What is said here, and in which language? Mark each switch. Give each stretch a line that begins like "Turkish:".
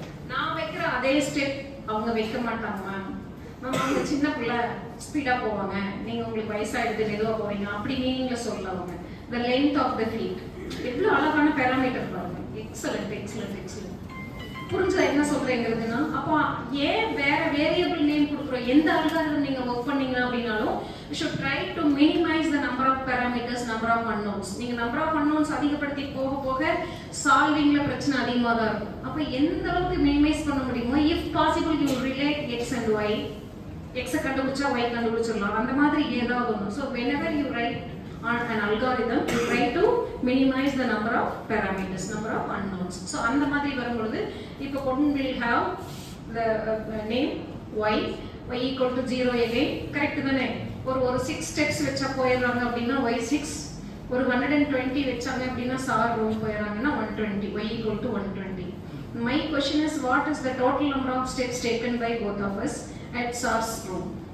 Tamil: நான் வைக்கிற அதே ஸ்டெப் அவங்க வைக்க மாட்டாங்க மேம். அவங்க சின்ன பிள்ளை ஸ்பீடா போவாங்க, நீங்க உங்களுக்கு வயசாயிடுது மெதுவா போறீங்க அப்படி நீங்க சொல்லவங்க.
English: the length of the feet.
Tamil: எவ்வளவு அழகான பாராமீட்டர் பாருங்க. Excellent excellent excellent. புரிஞ்சா என்ன சொல்றேங்கிறதுனா, அப்போ ஏன் வேற வேரியபிள் நேம் கொடுக்குறோம்? எந்த அல்காரிதம் நீங்க ஒர்க் பண்ணீங்க அப்படின்னாலும்
English: you should try to minimize the number of parameters, number of unknowns.
Tamil: நீங்க
English: number of unknowns
Tamil: அதிகப்படுத்தி போக போக சால்விங்ல பிரச்சனை அதிகமாக தான் இருக்கும். அப்போ எந்த அளவுக்கு மினிமைஸ் பண்ண முடியுமோ
English: if possible you relate x and y.
Tamil: x கண்டுபிடிச்சா y கண்டுபிடிச்சிடலாம், அந்த மாதிரி ஏதாவது ஒன்று.
English: So whenever you write on an algorithm you try to minimize the number of parameters, number of unknowns. So
Tamil: அந்த மாதிரி வரும்பொழுது இப்போ
English: one will have the name y equal to 0 again.
Tamil: Correct தானே? ஒரு 6 ஸ்டெப்ஸ் வச்சா போயிடுறாங்க அப்படின்னா y6. ஒரு 120 வச்சாங்க அப்படின்னா sir room போயிடுறாங்கன்னா 120.
English: y equal to 120. My question is, what is the total number of steps taken by both of us at SAR's room?